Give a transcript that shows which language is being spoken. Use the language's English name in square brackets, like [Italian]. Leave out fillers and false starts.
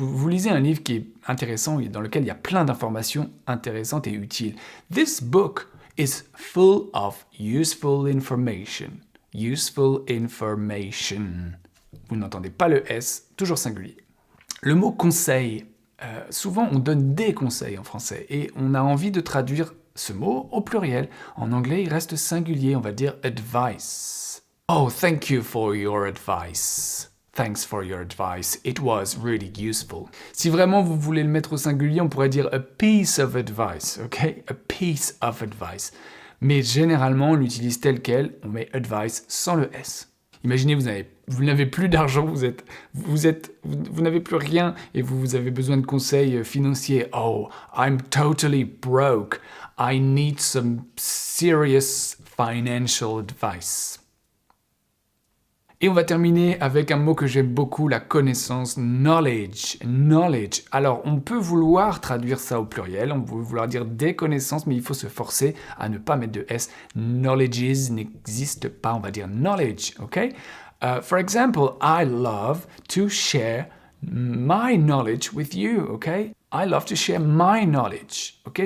[French] Vous lisez un livre qui est intéressant et dans lequel il y a plein d'informations intéressantes et utiles. [English] This book is full of useful information. Useful information. [French] Vous n'entendez pas le S, toujours singulier. Le mot conseil. Souvent, on donne des conseils en français et on a envie de traduire ce mot au pluriel. En anglais, il reste singulier. On va dire advice. [English] Oh, thank you for your advice. Thanks for your advice. It was really useful. [French] Si vraiment vous voulez le mettre au singulier, on pourrait dire [English] a piece of advice, [French] ok? [English] A piece of advice. [French] Mais généralement, on l'utilise tel quel, on met advice sans le S. Imaginez, vous n'avez plus d'argent, vous n'avez plus rien et vous avez besoin de conseils financiers. [English] Oh, I'm totally broke. I need some serious financial advice. [French] Et on va terminer avec un mot que j'aime beaucoup, la connaissance, knowledge. Knowledge. Alors, on peut vouloir traduire ça au pluriel, on peut vouloir dire des connaissances, mais il faut se forcer à ne pas mettre de S. Knowledges n'existe pas, on va dire knowledge, ok? [English] For example, I love to share my knowledge with you, ok? I love to share my knowledge, ok?